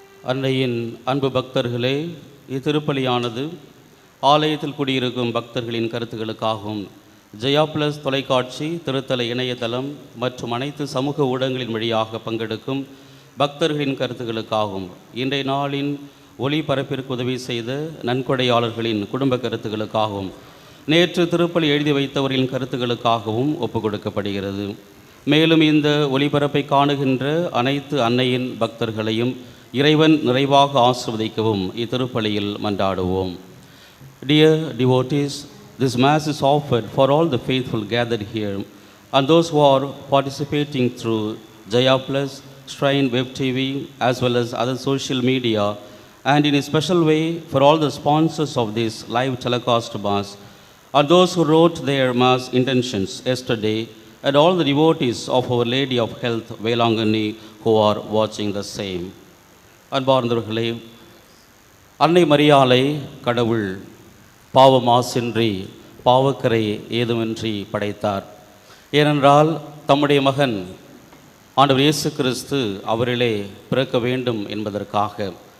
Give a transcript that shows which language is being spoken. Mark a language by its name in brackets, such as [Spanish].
[Tamil] அன்னையின் அன்பு பக்தர்களே, இத்திருப்பலியானது ஆலயத்தில் குடியிருக்கும் பக்தர்களின் கருத்துக்களுக்காகவும் ஜெயா பிளஸ் தொலைக்காட்சி திருத்தல இணையதளம் மற்றும் அனைத்து சமூக ஊடகங்களின் வழியாக பங்கெடுக்கும் பக்தர்களின் கருத்துக்களுக்காகவும் இன்றைய நாளின் ஒளிபரப்பிற்கு உதவி செய்த நன்கொடையாளர்களின் குடும்ப கருத்துக்களுக்காகவும் நேற்று திருப்பலி எழுதி வைத்தவர்களின் கருத்துக்களுக்காகவும் ஒப்புக் கொடுக்கப்படுகிறது. மேலும் இந்த ஒளிபரப்பை காணுகின்ற அனைத்து அன்னையின் பக்தர்களையும் இறைவன் நிறைவாக ஆசீர்வதிக்கவும் இத்திருப்பலியில் மன்றாடுவோம். [English] Dear devotees, this Mass is offered for all the faithful gathered here and those who are participating through Jaya Plus, Shrine Web TV as well as other social media and in a special way for all the sponsors of this live telecast Mass, and those who wrote their Mass intentions yesterday, and all the devotees of Our Lady of Health, Velangani, who are watching the same. [Tamil] அன்பார்ந்தவர்களே, அன்னை மரியாளை கடவுள் பாவ மாசின்றி பாவக்கரை ஏதுமின்றி படைத்தார். ஏனென்றால் தம்முடைய மகன் ஆண்டவர் இயேசு கிறிஸ்து அவரிலே பிறக்க வேண்டும் என்பதற்காக.